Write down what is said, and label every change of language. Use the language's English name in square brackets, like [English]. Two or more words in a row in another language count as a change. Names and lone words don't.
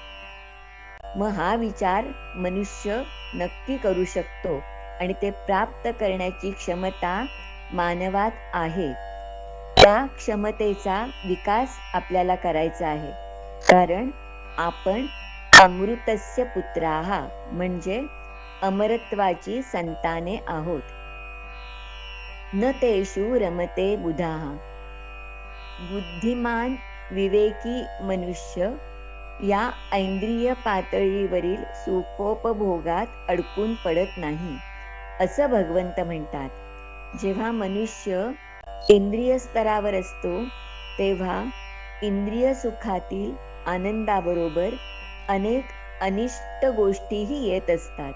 [Marathi] मग हा विचार मनुष्य नक्की करू शकतो आणि ते प्राप्त करण्याची क्षमता मानवात आहे. त्या क्षमतेचा विकास आपल्याला करायचा आहे, कारण आपण [Sanskrit] अमृतस्य पुत्राः [Marathi] म्हणजे अमरत्वाची संताने आहोत. [Sanskrit] न तेषु रमते बुधाः. [Marathi] बुद्धिमान विवेकी मनुष्य या ऐंद्रिय पातळीवरील सुखोपभोगात अडकून पडत नाही असं भगवंत म्हणतात. जेव्हा मनुष्य इंद्रिय स्तरावर असतो तेव्हा इंद्रिय सुखातील आनंदाबरोबर अनेक अनिष्ट गोष्टीही येत असतात.